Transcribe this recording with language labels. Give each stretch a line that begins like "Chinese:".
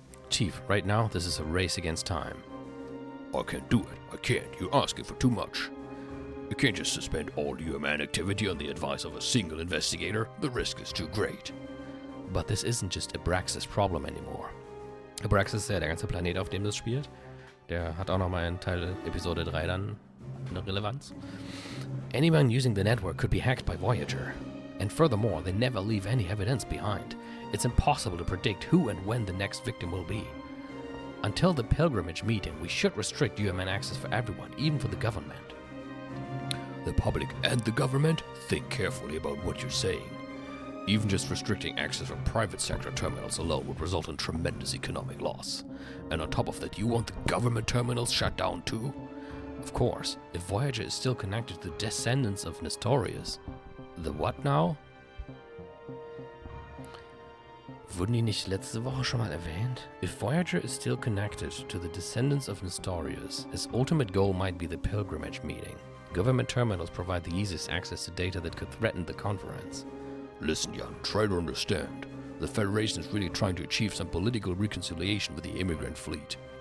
English: Chief, right now, this is a race against time. I can't do it. I can't. You're asking for too much. You can't just suspend all UMN activity on the advice of a single investigator. The risk is too great. But this isn't just Abraxas' problem anymore.
German: Abraxas ist ja der ganze Planet, auf dem das spielt. Der hat auch nochmal in Teil Episode 3 dann eine Relevanz.
English: Anyone using the network could be hacked by Voyager. And furthermore, they never leave any evidence behind. It's impossible to predict who and when the next victim will be. Until the pilgrimage meeting, we should restrict UMN access for everyone, even for the government. The public and the government? Think carefully about what you're saying. Even just restricting access for private sector terminals alone would result in tremendous economic loss. And on top of that, you want the government terminals shut down too? Of course, if Voyager is still connected to the descendants of Nestorius. The what now?
German: Wurden die nicht letzte Woche schon mal erwähnt?
English: If Voyager is still connected to the descendants of Nestorius, his ultimate goal might be the pilgrimage meeting. Government terminals provide the easiest access to data that could threaten the conference. Listen, Jan, try to understand. The Federation is really trying to achieve some political reconciliation with the immigrant fleet.